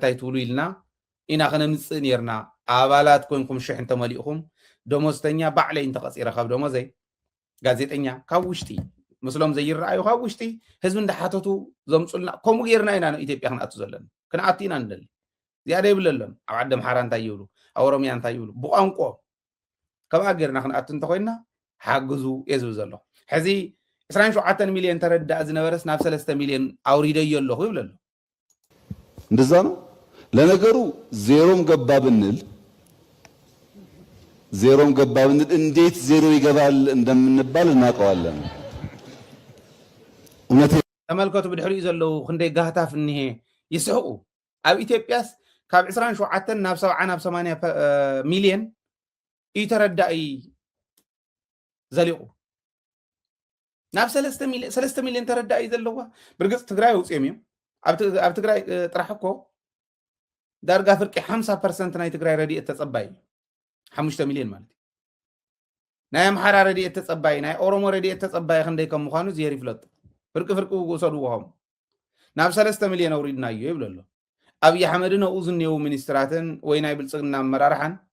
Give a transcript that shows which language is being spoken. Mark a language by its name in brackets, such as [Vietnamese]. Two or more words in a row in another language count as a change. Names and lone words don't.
[Tigrinya] ታይ ትብሉ ኢልና ኢና ክነምፅእ ነርና ኣባላት ኮይንኩም 1000 እንተመሊእኹም ደሞዝተኛ ባዕለይ እንተቐፂረ ካብ ደሞዘይ ጋዜጠኛ ካብ ውሽጢ ምስሎም ዘይረኣዩ ካብ ውሽጢ ህዝቢ እንዳሓተቱ ዘምፁልና ከምኡ ጌርና ኢና ኢትዮጵያ ክንኣቱ ዘለና ክንኣቱ ኢና ንደሊ እዚኣ ደይብለሎም ኣብ ዓዲ ኣምሓራ እንታይ ይብሉ ኣብ ኦሮምያ እንታይ ይብሉ ብቋንቋ ከምኣ ጌርና ክንኣቱ እንተኮይንና ሓግዙ እየ ዝብል ዘሎ ሕዚ 27 ሚሊዮን ተረዳእ ዝነበረስ ናብ 3 ሚሊዮን ኣውሪደዮ ኣለኹ ይብል ኣሎ [Amharic] እንደዛ ነው ለነገሩ ዜሮም ገባ ብንል እንዴት ዜሮ ይገባል እንደምንባል እናውቀዋለን [Tigrinya] ተመልከቱ ብድሕሪኡ ዘለዉ ክንደይ ጋህታፍ እኒሄ ይስሕቁ ኣብ ኢትዮጵያስ ካብ 27 ናብ 70 ናብ 80 ሚልዮን ይተረዳኢ ዘሊቑ ናብ 3 ሚልዮን ተረዳኢ ዘለዋ ብርግጽ ትግራይ ውፅኦም እዮም ኣብ ትግራይ ጥራሕ እኮ ዳርጋ ፍርቂ 50% ናይ ትግራይ ረድኤት ተጸባይ 5 ሚልዮን ማለት ናይ ኣምሓራ ረድኤት ተጸባይ ናይ ኦሮሞ ረድኤት ተጸባይ ክንደይ ከም ምዃኑ ዝሄር ይፍለጥ ፍርቂ ውሰድዎም ናብ 3 ሚልዮን ኣውሪድናዮ ይብሎ ኣሎ ኣብይ ኣሕመድን ኣብኡ ዝኔው ሚኒስትራትን ወይ ናይ ብልጽግና ኣመራርሓን